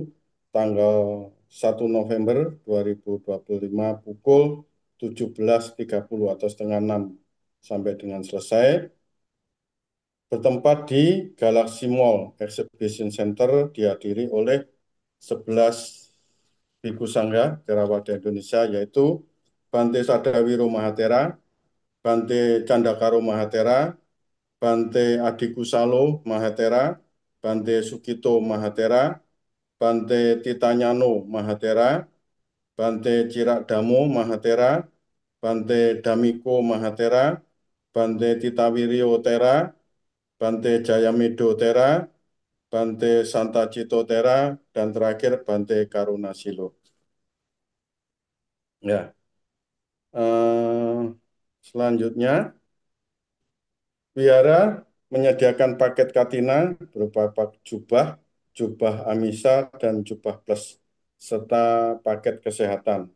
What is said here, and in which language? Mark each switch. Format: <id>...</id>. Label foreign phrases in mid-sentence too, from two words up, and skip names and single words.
<id>tanggal 1 November 2025 pukul 17.30 atau setengah 6 sampai dengan selesai, bertempat di Galaxy Mall Exhibition Center, dihadiri oleh 11 Biku Sangga Theravada Indonesia, yaitu Bante Sadawiro Mahatera, Bante Candakaro Mahatera, Bante Adikusalo Mahatera, Bante Sukito Mahatera, Bante Titanyano Mahatera, Bante Cirakdamo Mahatera, Bante Damiko Mahatera, Bante Titawirio Tera, Bante Jayamedo Tera, Bante Santacito Tera, dan terakhir Bante Karunasilo. Ya, selanjutnya Wihara menyediakan paket katina berupa jubah, jubah Amisa, dan jubah plus, serta paket kesehatan.</id>